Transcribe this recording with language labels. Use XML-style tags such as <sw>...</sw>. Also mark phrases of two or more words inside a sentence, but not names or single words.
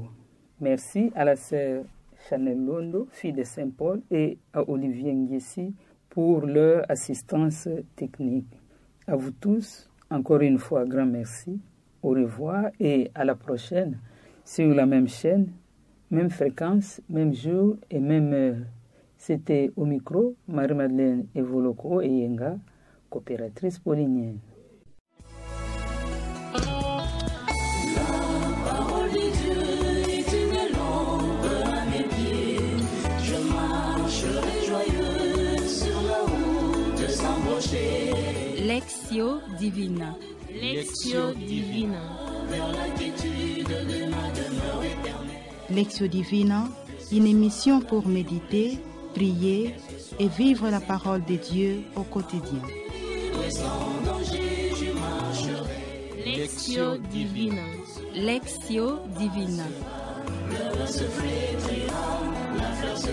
<fr>Merci à la sœur Chanel Londo, fille de Saint-Paul, et à Olivier Nguessi pour leur assistance technique. À vous tous, encore une fois, grand merci. Au revoir et à la prochaine sur la même chaîne, même fréquence, même jour et même heure. C'était au micro Marie-Madeleine Evoloko et Yenga, coopératrice paulinienne. Lectio Divina. Lectio Divina. Lectio Divina, une émission pour méditer, prier et vivre la parole de Dieu au quotidien. Lectio Divina. Lectio Divina.</fr>